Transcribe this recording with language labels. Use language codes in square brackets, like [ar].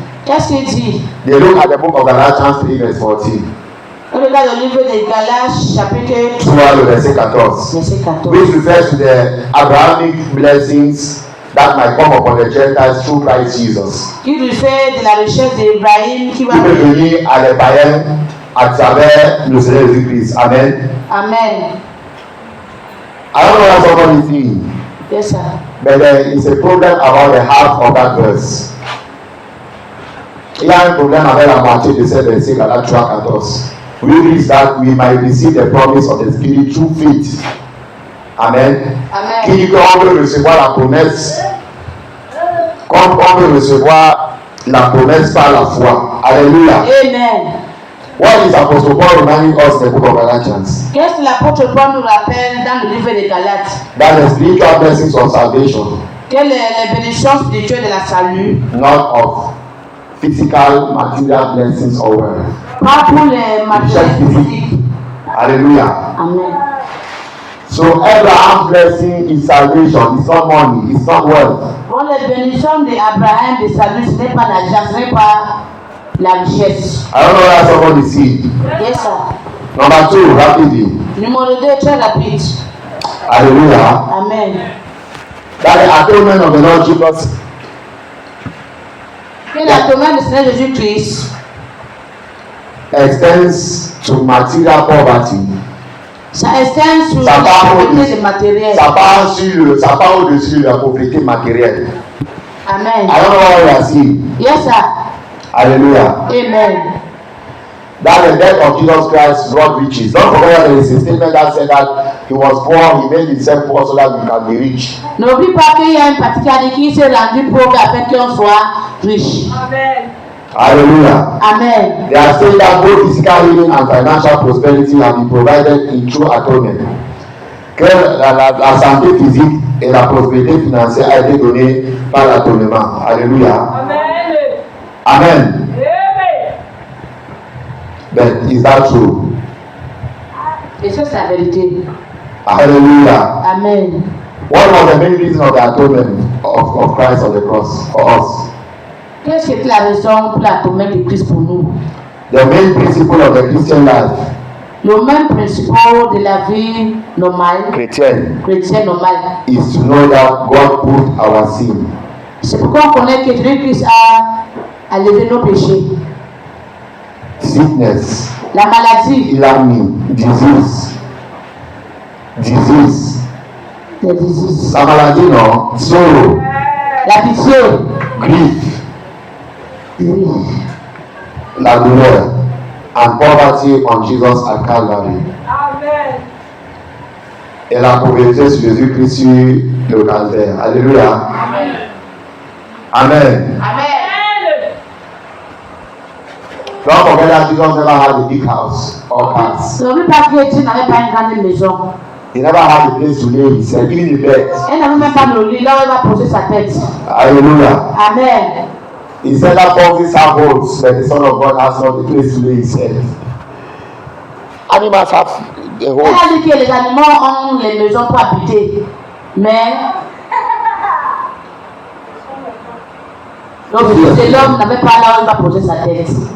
[fr] Qu'est-ce qu'il dit? [en] They look at the book of Galatians 3 verse 14. [fr] On regarde le livre de Galates, chapitre 3 le verset 14. verset 14. [en] Which refers to the Abrahamic blessings that might come upon the Gentiles through Christ Jesus. [fr] Qui refait de la richesse d'Ibrahim qui va Qui peut venir à les païens à travers le Seigneur Jésus-Christ. Amen. Amen. [en] I don't know what somebody is seeing. Yes, sir. But there is a problem about the half of that verse. [fr] Il y a un problème avec la moitié de ce verset Galates 3, 14. [en] Which is that we might receive the promise of the Spirit through faith. Amen. Amen. [fr] Qui dit qu'on peut recevoir la promesse, comme on peut recevoir la promesse par la foi. Alléluia. Amen. [en] What is Apostle Paul reminding us in the book of Galatians? [fr] Qu'est-ce que l'apôtre Paul nous rappelle dans le livre de Galates? [en] That the spiritual blessings of salvation, [fr] Quelle est la bénédiction spirituelle de la salut? [en] not of physical material blessings or wealth. [fr] Pas pour les matériels physiques. Hallelujah. Amen. [en] So Abraham's blessing is salvation. It's not money. It's not wealth. [fr] Pour les bénédictions d'Abraham de salut, ce n'est pas l'argent, ce n'est pas la richesse. [en] I don't know where somebody see. Yes, sir. Number 2, rapidly. [fr] Numéro 2, très rapide. Hallelujah. Amen. [en] That the atonement of the Lord Jesus [fr] Que l'atonement du Seigneur Jésus-Christ [en] extends to material poverty. [fr] ça extend sur Ça la part pauvreté matérielle. ça part au-dessus de la pauvreté matérielle. Amen. [en] I don't know what we are seeing. Yes, sir. Hallelujah. Amen. That the death of Jesus Christ brought riches. Don't forget that there is a statement that said that he was poor, he made himself poor so that we can be rich. [fr] N'oublie pas qu'il y a une particularité qui s'est rendue pauvre afin qu'on soit riche. Amen. Hallelujah. Amen. [en] They are saying that both physical healing and financial prosperity have been provided in true atonement. [fr] Que la santé physique et la prospérité financière a été donnée par l'atonement. Alléluia. Amen. Amen. [en] But is that true? [fr] Et ça, c'est la vérité. Hallelujah. Amen. [en] What was the main reason of the atonement of Christ on the cross for us? [fr] Qu'est-ce qui est la raison pour l'atonement de Christ pour nous? [en] The main principle of the Christian life, [fr] Le même principe de la vie normale, chrétienne, chrétienne normale, [en] is to know that God put our sin, [fr] c'est pourquoi on connaît que Jésus-Christ a levé nos péchés. [en] sickness, [fr] La maladie, [en] illness, disease. [fr] les diseases, La maladie, non, sorrow, la pitié, [en] grief, [fr] oui, la douleur, [en] and poverty on Jesus at Calvary. Amen. [fr] Et la pauvreté sur Jésus-Christ sur le calvaire. Alléluia. Amen. Amen. [en] Don't forget that Jesus never had a big house or cars. [fr] N'oublie pas que Dieu n'avait pas une grande maison. [en] He never had a place to lay his head, even the bed. [fr] Elle n'avait même pas le lit là où elle va poser sa tête. Hallelujah. Amen. [en] He said that foxes have holes, but the Son of God has not a place to lay his head. Animals have a [fr] Elle [en] hole. [fr] a dit que les animaux ont les maisons pour habiter. Mais le fils de l'homme n'avait pas là où il va poser sa tête.